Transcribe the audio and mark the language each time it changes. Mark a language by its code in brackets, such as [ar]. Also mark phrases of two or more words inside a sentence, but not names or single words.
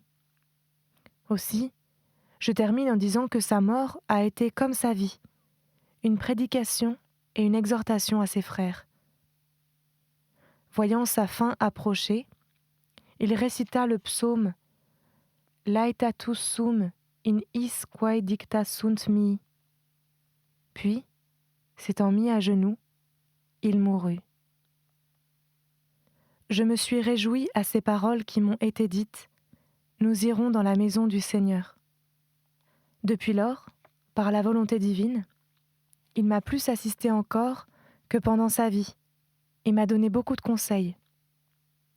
[fr] Aussi, je termine en disant que sa mort a été comme sa vie, une prédication et une exhortation à ses frères. Voyant sa fin approcher, il récita le psaume « [la] Laetatus sum in is quae dicta sunt mihi ». [fr] Puis, s'étant mis à genoux, il mourut. Je me suis réjouie à ces paroles qui m'ont été dites « Nous irons dans la maison du Seigneur ». Depuis lors, par la volonté divine, il m'a plus assisté encore que pendant sa vie et m'a donné beaucoup de conseils.